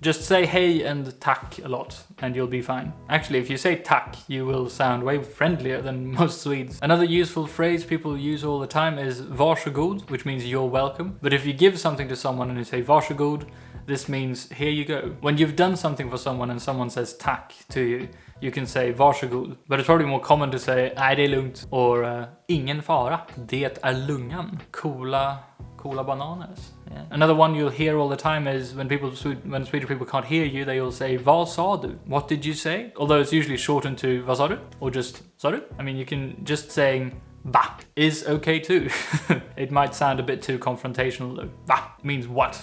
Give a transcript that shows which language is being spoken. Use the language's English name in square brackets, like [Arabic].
[English] Just say hey and tack a lot, and you'll be fine. Actually, if you say tack, you will sound way friendlier than most Swedes. Another useful phrase people use all the time is varsågod, which means you're welcome. But if you give something to someone and you say varsågod, this means here you go. When you've done something for someone and someone says tack to you, you can say varsågod. But it's probably more common to say [Swedish] det är lugnt, [English] or [Swedish] ingen fara, det är lungan. Coola bananas. [English] Yeah. Another one you'll hear all the time is when Swedish people can't hear you, they will say [Swedish] vad sa du? [English] What did you say? Although it's usually shortened to [Swedish] vad sa du? [English] Or just [Swedish] sa du? [English] I mean, you can just saying va is okay too. It might sound a bit too confrontational though. Va means what?